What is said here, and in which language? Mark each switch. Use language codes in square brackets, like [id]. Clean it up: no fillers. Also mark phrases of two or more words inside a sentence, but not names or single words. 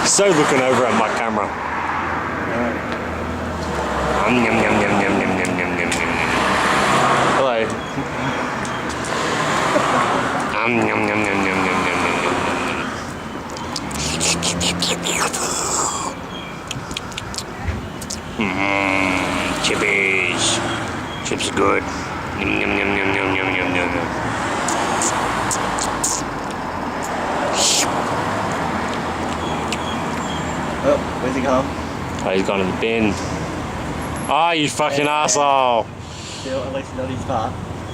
[en] So looking over at my camera. Yum, yum, yum, yum, yum, yum, yum, yum, yum, yum. Hello. Yum, yum, yum, yum, yum, yum, yum, yum, yum. Chippies. Chips are good. Yum, yum, yum, yum, yum, yum, yum, yum, yum. Oh, where's he gone? Oh, he's gone in the bin. Oh, you fucking asshole. Still, at least not his part.